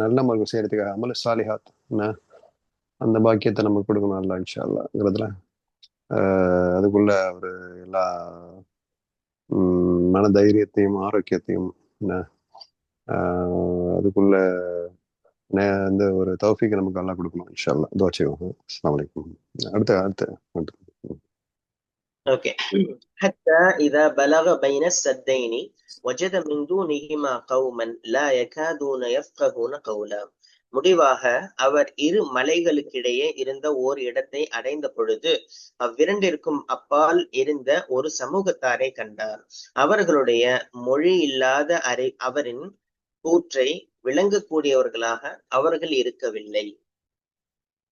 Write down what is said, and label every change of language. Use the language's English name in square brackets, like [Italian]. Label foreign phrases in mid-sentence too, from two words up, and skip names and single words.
[Tamil] நல்ல மருத்துவம் செய்யறதுக்காக [Arabic] عمل صالحات [Tamil] அந்த பாக்கியத்தை நமக்கு கொடுக்கணும் அல்லா இன்ஷா அல்லாஹ்ங்கிறதுல அதுக்குள்ள ஒரு எல்லா மன தைரியத்தையும் ஆரோக்கியத்தையும் அதுக்குள்ள ஒரு தௌஃபீக் நமக்கு அல்லாஹ் கொடுக்கணும் [Arabic] إن شاء الله. [Tamil] துஆ செய்வோம். [Arabic] السلام عليكم. [Tamil] அடுத்து ஓகே. [Arabic] حتى إذا بلغ بين السدين وجد من دونهما قوما لا يكادون يفقهون قولا. [Tamil] முடிவாக அவர் இரு மலைகளுக்கிடையே இருந்த ஓர் இடத்தை அடைந்த பொழுது அவ்விரண்டிற்கும் அப்பால் இருந்த ஒரு சமூகத்தாரை கண்டார். அவர்களுடைய மொழி இல்லாத அவரின் கூற்றை விளங்கக்கூடியவர்களாக அவர்கள் இருக்கவில்லை.